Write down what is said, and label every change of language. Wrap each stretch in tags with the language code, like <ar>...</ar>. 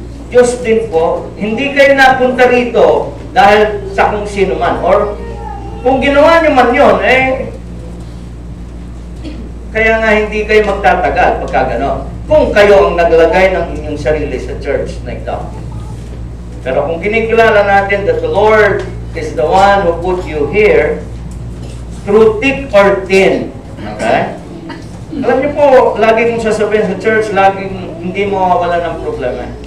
<tl>Diyos din po. Hindi kayo napunta rito dahil sa kung sino man. Or kung ginawa nyo man yun, kaya nga hindi kayo magtatagal pagka gano'n. Kung kayo ang naglagay ng inyong sarili sa church na ito. Pero kung kinikilala natin</tl> <en>that the Lord is the one who put you here, through thick or thin. Okay?</en> <tl>Alam niyo po, lagi kong sasabihin sa church, laging hindi mawawala ng problema.</tl>